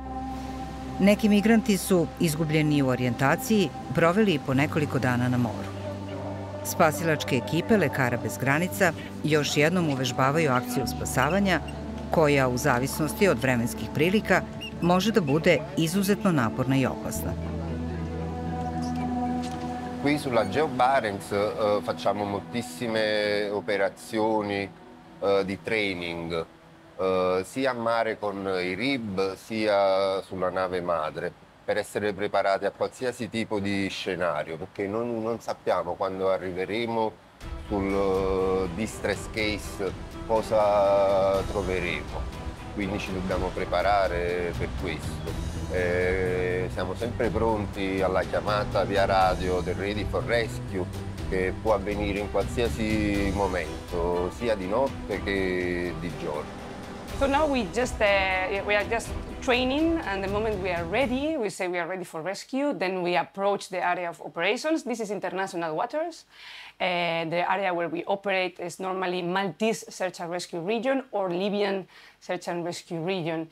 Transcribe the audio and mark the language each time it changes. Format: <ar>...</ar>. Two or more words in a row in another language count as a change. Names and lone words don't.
<sr>Neki migranti su, izgubljeni u orijentaciji, proveli i po nekoliko dana na moru. Spasilačke ekipe Lekara bez granica još jednom uvežbavaju akciju spasavanja, koja u zavisnosti od vremenskih prilika može da bude izuzetno naporna i opasna.</sr> <it>Qui sulla Geo Barents facciamo moltissime operazioni di training, sia a mare con i RIB sia sulla nave madre, per essere preparati a qualsiasi tipo di scenario, perché non sappiamo quando arriveremo sul</it> <en>distress case</en> <it>cosa troveremo, quindi ci dobbiamo preparare per questo. Siamo sempre pronti alla chiamata via radio del</it> <en>Ready for Rescue,</en> <it>che può avvenire in qualsiasi momento, sia di notte che di giorno.</it> <en>So now we are just training, and the moment we are ready, we say we are ready for rescue, then we approach the area of operations. This is international waters. The area where we operate is normally Maltese search and rescue region or Libyan search and rescue region.</en>